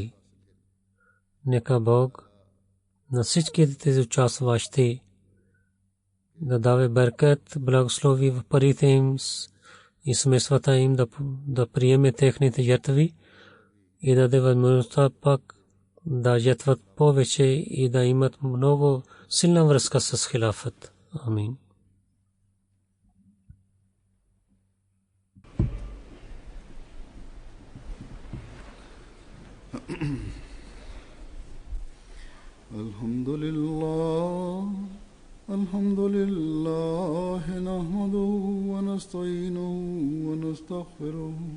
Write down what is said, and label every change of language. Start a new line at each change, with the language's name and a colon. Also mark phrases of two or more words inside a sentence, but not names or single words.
Bulgarian: Нека Бог, насички тези участващи да даде беркет, благослови в парите им и семействата им да приеме техните жертви и да даде възможността пак да жертват повече и да имат много силна връзка с хилафът. Амин.
Arabic: الحمد لله نحمده ونستعينه ونستغفره